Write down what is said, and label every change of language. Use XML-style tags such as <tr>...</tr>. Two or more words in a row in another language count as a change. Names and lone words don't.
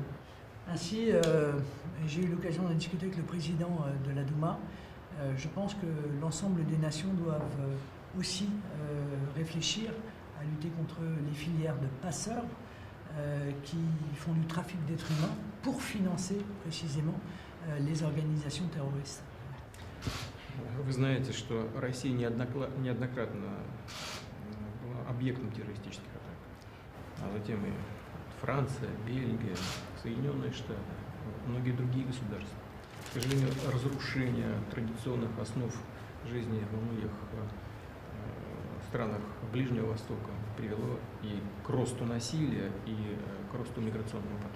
<fr>Ainsi, j'ai eu l'occasion de discuter avec le président de la Douma. Je pense que l'ensemble des nations doivent aussi réfléchir à lutter contre les filières de passeurs qui font du trafic d'êtres humains pour financer précisément les organisations terroristes.</fr> <ru>Вы знаете, что Россия неоднократно была объектом террористических атак, а затем и Франция, Бельгия, Соединенные Штаты, многие другие государства. К сожалению, разрушение традиционных основ жизни во многих странах Ближнего Востока привело и к росту насилия, и к росту миграционного потока.</ru>